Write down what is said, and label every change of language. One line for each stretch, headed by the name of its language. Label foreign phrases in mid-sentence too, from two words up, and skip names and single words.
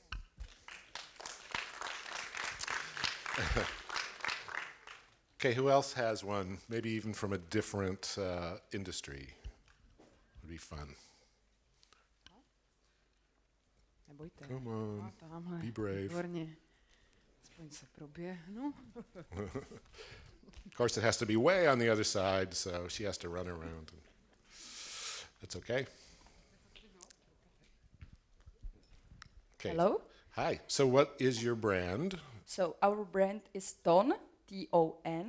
English: Okay, who else has one? Maybe even from a different industry. Would be fun.
Czech: Nebojte.
English: Come on,
Czech: Tamhle.
English: be brave.
Czech: Výborně. Aspoň se proběhnu.
English: Of course, it has to be way on the other side, so she has to run around. That's okay. Okay. Hello. Hi. So what is your brand? So our brand is Ton, T-O-N,